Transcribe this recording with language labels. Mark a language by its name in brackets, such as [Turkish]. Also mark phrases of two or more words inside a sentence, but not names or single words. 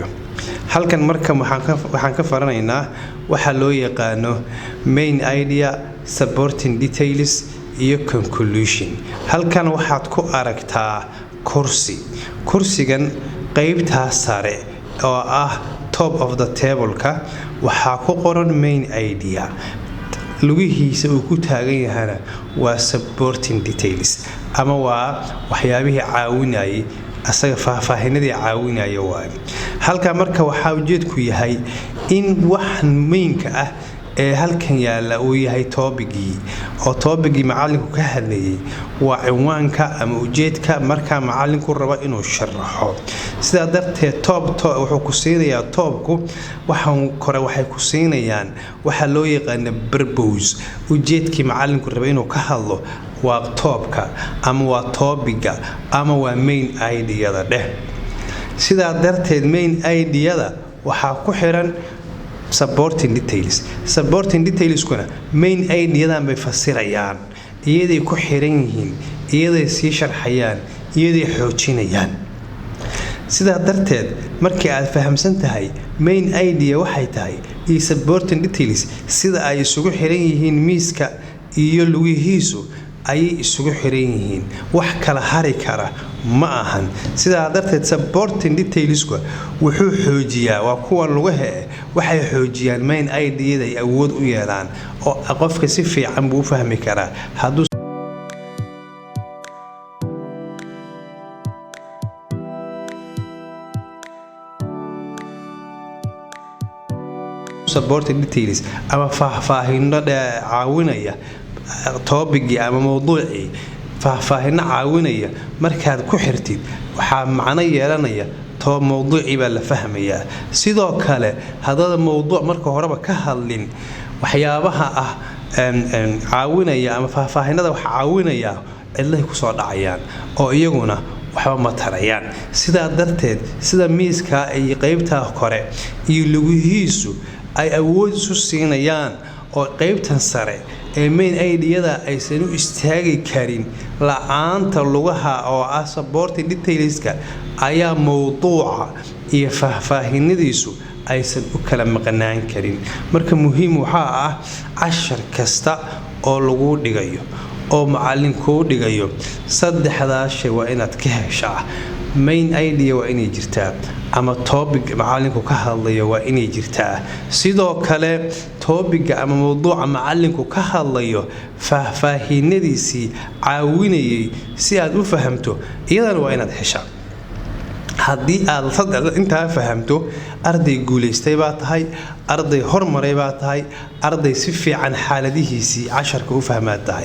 [Somali] Halkan marka waxaan ka faranaynaa waxa loo yaqaano [English] main idea, supporting details [Somali] iyo conclusion. Halkan waxaad ku aragtaa kursigan qaybta sare oo ah [English] top of the table- [Somali] ka waxa ku qoran [English] main idea. [Somali] lugihiisa uu ku taagan yahay waa [English] supporting details [Somali] ama waa waxyaabihii caawinayay asaga faahfaahinadii caawinaya waa. Halka marka waxa ujeedku yahay in wax mainka ah ee halkan yaala uu yahay topicii oo topicii macallinku ka hadlayay waa cinwaanka ama ujeedka marka macallinku rabo inuu sharaxo. Sida darteed wuxuu ku siinayaa topku waxay ku siinayaan waxa loo yaqaan purpose. Ujeedkii macallinku rabo inuu ka hadlo waa topka ama waa topiga ama waa [English] main idea- [Somali] da dheh. Sida darteed [English] main idea- [Somali] da waxa ku xiran [English] supporting details [Somali] kuna [English] main idea- [Somali] dan bay fasirayaan iyaday ku xiran yihiin iyaday sii sharxayaan iyaday xoojinayaan. sida darteed markii aad fahamsan tahay [English] main idea [Somali] waxay tahay iyo [English] supporting details [Somali] sida ay isugu xiran yihiin miiska iyo lugihiisu ay isugu xiran yihiin wax kala hari kara ma ahan. sida darteed [English] supporting details- [Somali] ku wuxuu xoojiyaa waa kuwa lugaha waxay xoojiyaan [English] main idea- [Somali] da ay awood u yeelaan oo qofka si fiican buu fahmi karaa hadduu [English] supporting details [Somali] ama faahfaahinno caawinaya topic ama mowduucii faahfaahinno caawinaya markaad ku xirtid waxa macna yeelanaya mowduucii baa la fahmayaa. sidoo kale hadada mowduuc marka horeba ka hadlin waxyaabaha ah caawinaya ama faahfaahinada wax caawinaya cidlay ku soo dhacayaan oo iyaguna waxba ma tarayaan. sida darteed sida miiska ay qaybta kore iyo lugihiisu ay awood isu siinayaan oo qaybtan sare ee [English] main idea- [Somali] da aysan u istaagi karin la'aanta lugaha oo ah [English] supporting details- [Somali] ka ayaa mowduuca iyo faahfaahinadiisu aysan u kala maqnaan karin. marka muhiim waxa ah cashar kasta oo lagu dhigayo oo macallinku dhigayo saddexdaas shay waa inaad ka heshaa. [English] main idea [Somali] waa inay jirtaa ama topic macallinku ka hadlayo waa inay jirtaa. sidoo kale topic ama mowduuca macallinku ka hadlayo faahfaahinadiisii caawinayay si aad u fahamto iyadana waa inaad heshaa. haddii aad intaa fahamto arday guuleystay baa tahay arday hormaray baa tahay arday si fiican xaaladihiisii casharka u fahmaa tahay.